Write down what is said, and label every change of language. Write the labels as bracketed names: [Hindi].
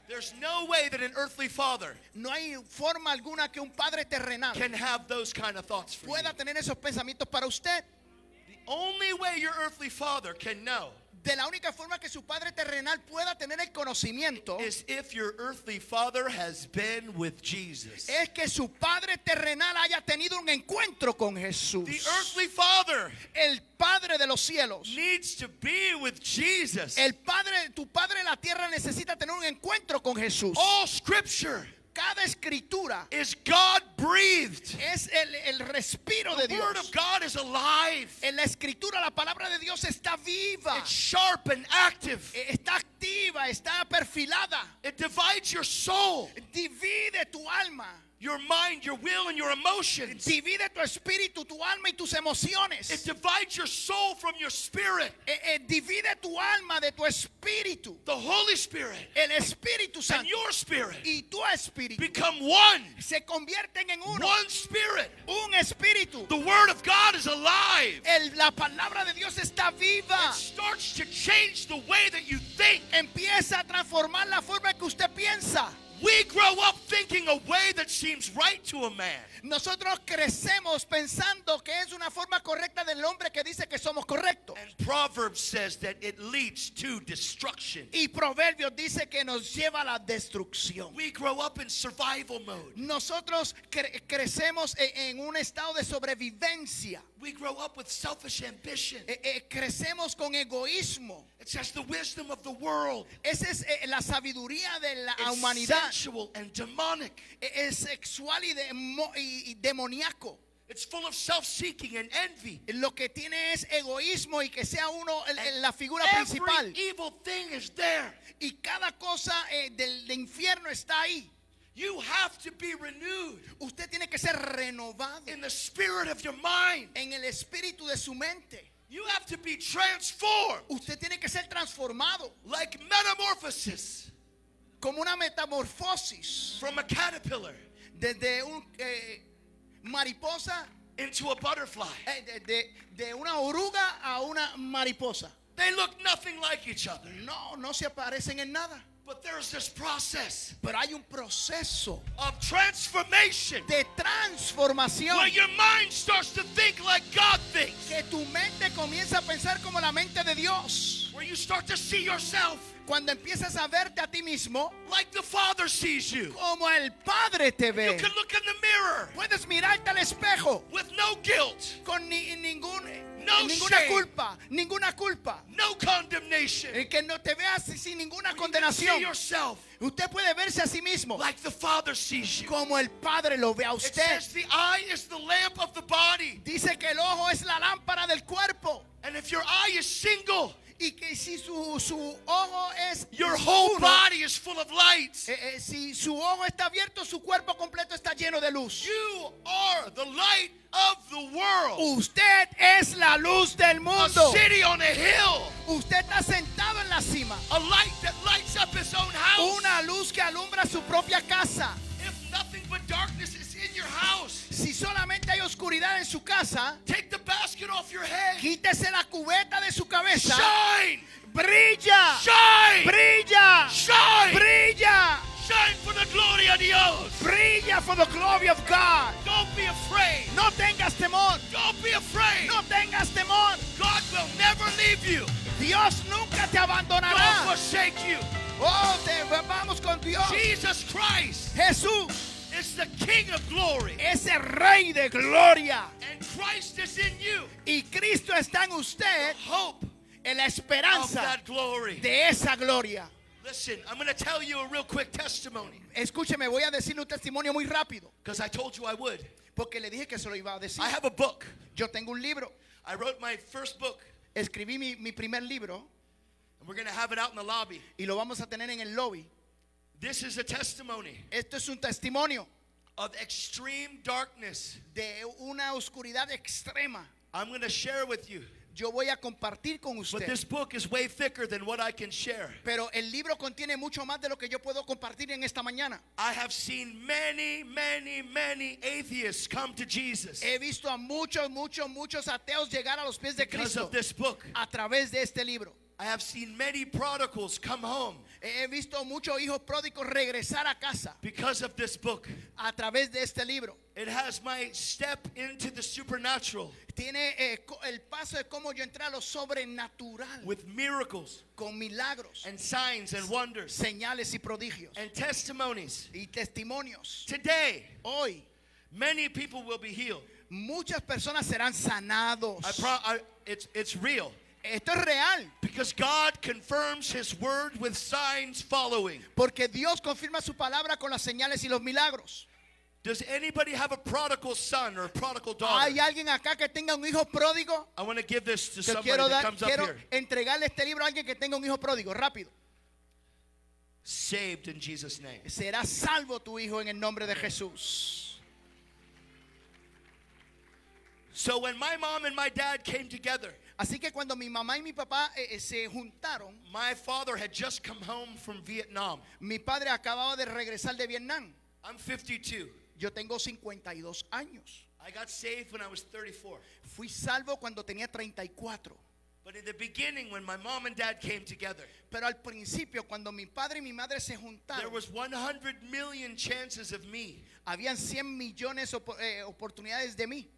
[English] There's no way that an earthly father [Spanish] No hay forma alguna que un padre terrenal [English] can have those kind of thoughts for you. [Spanish] pueda tener esos pensamientos para usted. [English] The only way your earthly father can know [Spanish] De la única forma que su padre terrenal pueda tener el conocimiento [English] is if your earthly father has been with Jesus. [Spanish] es que su padre terrenal haya tenido un encuentro con Jesús. [English] The earthly father [Spanish] El padre de los cielos. [English] needs to be with Jesus. [Spanish] Tu padre de la tierra necesita tener un encuentro con Jesús. [English] All scripture [Spanish] Cada escritura [English] is God breathed. [Spanish] es el respiro de [English] The word [Spanish] Dios. [English] of God is alive. [Spanish] En la escritura la palabra de Dios está viva. [English] It's sharp and active. [Spanish] Está activa, está perfilada. [English] It divides your soul, [Spanish] Divide tu alma. [English] your mind, your will, and your emotions. [Spanish] Divide tu espíritu, tu alma y tus emociones. [English] It divides your soul from your spirit. [Spanish] Divide tu alma de tu espíritu. [English] The Holy Spirit [Spanish] El Espíritu [English] and [Spanish] Santo [English] your spirit [Spanish] y tu espíritu [English] become one. [Spanish] se convierten en uno. [English] One spirit. [Spanish] Un espíritu. [English] The word of God is alive. [Spanish] La palabra de Dios está viva. [English] It starts to change the way that you think. [Spanish] Empieza a transformar la forma en que usted piensa. [English] We grow up thinking a way that seems right to a man. [Spanish] Nosotros crecemos pensando que es una forma correcta del hombre que dice que somos correctos. [English] And Proverbs says that it leads to destruction. [Spanish] Y Proverbios dice que nos lleva a la destrucción. [English] We grow up in survival mode. [Spanish] Nosotros crecemos en un estado de sobrevivencia. [English] We grow up with selfish ambition. [Spanish] Crecemos con egoísmo. [English] It says the wisdom of the world [Spanish] Esa es la sabiduría de la [English] is [Spanish] humanidad. [English] sensual and demonic. [Spanish] Es sexual y demoníaco. [English] It's full of self-seeking and envy. [Spanish] Lo que tiene es egoísmo y que sea uno la figura [English] Every [Spanish] principal. [English] evil thing is there. [Spanish] Y cada cosa del infierno está ahí. [English] You have to be renewed [Spanish] Usted tiene que ser renovado [English] in the spirit of your mind. [Spanish] en el espíritu de su mente. [English] You have to be transformed [Spanish] Usted tiene que ser transformado [English] like metamorphosis [Spanish] como una metamorfosis [English] from a caterpillar [Spanish] desde una mariposa, [English] into a butterfly. [Spanish] de una oruga a una mariposa. [English] They look nothing like each other. [Spanish] No se parecen en nada. [English] But there's this process [Spanish] Pero hay un proceso [English] of transformation [Spanish] de transformación [English] where your mind starts to think like God thinks. [Spanish] que tu mente comienza a pensar como la mente de Dios. [English] Where you start to see yourself [Spanish] Cuando empiezas a verte a ti mismo [English] like the Father sees you. [Spanish] como el Padre te [English] You [Spanish] ve. [English] can look in the mirror [Spanish] Puedes mirarte al espejo [English] with no guilt, [Spanish] con ninguna [English] shame. [Spanish] culpa. [English] no condemnation. [Spanish] El que no te veas sin ninguna [English] You can see [Spanish] condenación. [English] yourself [Spanish] Usted puede verse a sí mismo [English] like the Father sees you. [Spanish] como el Padre lo ve a [English] It [Spanish] usted. [English] says the eye is the lamp of the body. [Spanish] Dice que el ojo es la lámpara del cuerpo. [English] And if your eye is single, [Spanish] Y que si su ojo es [English] your whole [Spanish] uno, [English] body is full of light. [Spanish] si su ojo está abierto, su cuerpo completo está lleno de luz. [English] You are the light of the world. [Spanish] Usted es la luz del [English] A [Spanish] mundo. [English] city on a hill. [Spanish] Usted está sentado en la cima. [English] A light that lights up his own house. [Spanish] Una luz que alumbra su propia casa. [English] If nothing but darkness is in your house, [Spanish] Si solamente hay oscuridad en su casa, [English] take the basket off your head. [Spanish] quítese la cubeta de su cabeza. [English] Shine! [Spanish] Brilla. [English] Shine! [Spanish] Brilla. [English] Shine! [Spanish] Brilla. [English] Shine for the glory of Dios. Brilla for the glory of God. Don't be afraid. [Spanish] No tengas temor. [English] Don't be afraid. [Spanish] No tengas temor. [English] God will never leave you. [Spanish] Dios nunca te [English] Nor [Spanish] abandonará. [English] forsake you. [Spanish] Oh, vamos con Dios. [English] Jesus Christ [Spanish] Jesús [English] is the King of glory. [Spanish] es el Rey de gloria. [English] And Christ is in you. [Spanish] Y Cristo está en usted, [English] Hope [Spanish] en la [English] of [Spanish] esperanza [English] that glory. [Spanish] de esa gloria. [English] Listen, I'm going to tell you a real quick testimony. [Spanish] Escúcheme, voy a decirle un testimonio muy rápido, [English] Because I told you I would. [Spanish] porque le dije que se lo iba a decir. [English] I have a book. [Spanish] Yo tengo un libro. [English] I wrote my first book. [Spanish] Escribí mi primer libro [English] And we're going to have it out in the lobby. [Spanish] y lo vamos a tener en el lobby. [English] This is a testimony [Spanish] Esto es un testimonio [English] of extreme darkness. [Spanish] de una oscuridad extrema. [English] I'm going to share with you. [Spanish] Yo voy a compartir con [English] But [Spanish] usted. [English] this book is way thicker than what I can share. [Spanish] Pero el libro contiene mucho más de lo que yo puedo compartir en esta mañana. [English] I have seen many, many, many atheists come to Jesus [Spanish] He visto a muchos ateos llegar a los pies de [English] because [Spanish] Cristo [English] of this book. [Spanish] a través de este libro. [English] I have seen many prodigals come home [Spanish] He visto muchos hijos pródigos regresar a casa [English] because of this book. [Spanish] a través de este libro. [English] It has my step into the supernatural [Spanish] Tiene el paso de cómo yo entré a lo sobrenatural [English] with miracles [Spanish] con milagros, [English] and signs and wonders [Spanish] señales y prodigios [English] and testimonies. [Spanish] y testimonios. [English] Today, [Spanish] Hoy [English] many people will be healed. [Spanish] muchas personas serán sanados. [English] It's real. [Spanish] Esto es real, [English] Because God confirms His word with signs following. [Spanish] porque Dios confirma su palabra con las señales y los milagros. [English] Does anybody have a prodigal son or a prodigal daughter? [Spanish] ¿Hay alguien acá que tenga un hijo pródigo? [English] I want to give this to [Spanish] Te [English] somebody [Spanish] quiero [English] that comes up [Spanish] quiero [English] here. [Spanish] entregarle este libro a alguien que tenga un hijo pródigo, rápido. [English] Saved in Jesus' name. [Spanish] Será salvo tu hijo en el nombre de Jesús. [English] So when my mom and my dad came together, [Spanish] Así que cuando mi mamá y mi papá se juntaron, [English] my father had just come home from Vietnam. [Spanish] mi padre acababa de regresar de Vietnam. [English] I'm 52. [Spanish] Yo tengo 52 años. [English] I got saved when I was 34. [Spanish] Fui salvo cuando tenía 34. [English] But in the beginning, when my mom and dad came together, [Spanish] Pero al principio, cuando mi padre y mi madre se [English] there [Spanish] juntaron, [English] was 100 million chances of me [Spanish] habían 100 millones oportunidades de mí.